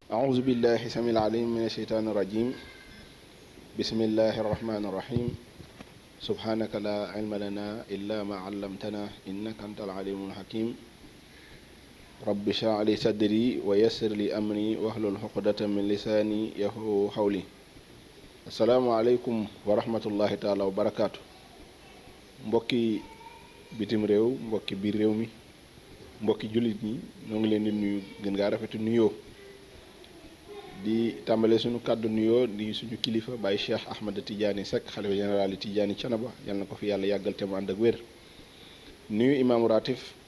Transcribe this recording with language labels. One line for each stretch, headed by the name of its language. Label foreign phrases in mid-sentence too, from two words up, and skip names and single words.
Arabic: أعوذ بالله السميع العليم من الشيطان الرجيم بسم الله الرحمن الرحيم سبحانك لا علم لنا إلا ما علمتنا إنك أنت العليم الحكيم رب اشرح لي صدري ويسر لي أمري واحلل عقدة من لساني يفقهوا قولي السلام عليكم ورحمة الله تعالى وبركاته
Wolof: mbokki bitim réew mbokki biir réew mi mbokki jullit ñi ñoo ngi leen di nuyu gën ngaa rafetu nuyoo di tàmbale suñu kàddu nuyoo di suñu kilifa Baye Cheikh Ahmed Tidiane Seck xalifa général yi Tidiane Thiénaba yal na ko fi yàlla yàggal te mu ànd ak wér nuyu imaamu ratif